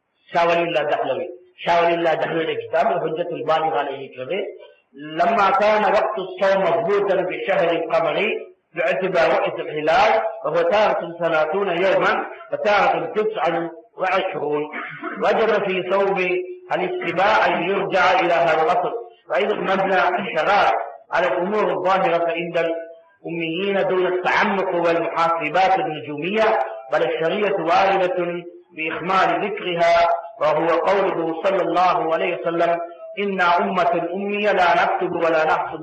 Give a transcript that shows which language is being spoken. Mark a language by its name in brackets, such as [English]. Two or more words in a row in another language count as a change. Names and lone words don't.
[Tamil] ஷா வலியுல்லா தஹ்லவி. ஷா வலியுல்லா தஹ்லவி கிதாப் ஹுஜ்ஜத்துல் பாலிகால இருக்கிறது. [Arabic] لما كان وقت الصوم مضبوطا بشهر القمر باعتبار رؤية الهلال وهو تارة 30 يوما وتارة 29 وجب في صوم الاتباع ان يرجع الى هذا الاصل. وايضا مبنى الشرائع على الامور الظاهرة عند الاميين دون التعمق والمحاسبات النجومية، بل الشريعة واردة باخمال ذكرها، وهو قوله صلى الله عليه وسلم: إنا أمة أمية لا نكتب ولا نحسب.